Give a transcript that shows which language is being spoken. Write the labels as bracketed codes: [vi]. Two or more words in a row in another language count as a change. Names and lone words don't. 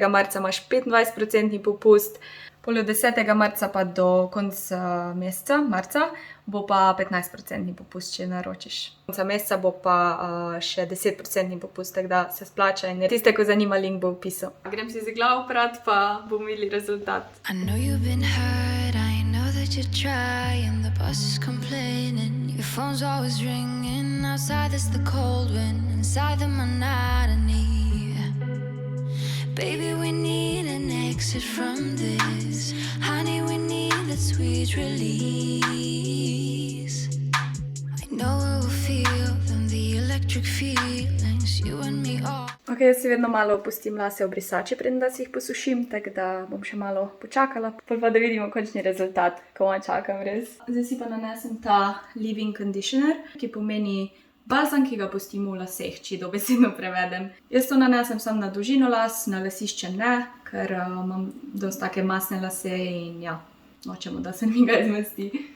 [sl] marca imaš 25% popust, od 10. marca pa do konca meseca, marca, bo pa 15% popust, če naročiš. Konca meseca bo pa še 10% popust, tako da se splača in tiste, ko zanima, link bo v opisu. Grem si z glavo prat, pa bomo videli rezultat. [en] I know you've been hurt, I know that you're trying. The boss is complaining, your phone's always ringing. Outside there's the cold wind, inside the monotony. Baby, we need an exit from this. Honey, we need that sweet release. I know it will feel them, the electric feelings, you and me all. [sl] Ok, jaz si vedno malo opustim lase v brisači, preden da si jih posušim, tako da bom še malo počakala, pa da vidimo končni rezultat, ko čakam res. Zdaj si pa nanesem ta [en] leave-in conditioner, [sl] ki pomeni balzam, ki ga pustimo v laseh, če dobesedno prevedem. Jaz to nanesem samo na dolžino las, na lasišče ne, ker imam dosti take masne lase in ja, nočemo, da se mi ga izmesti.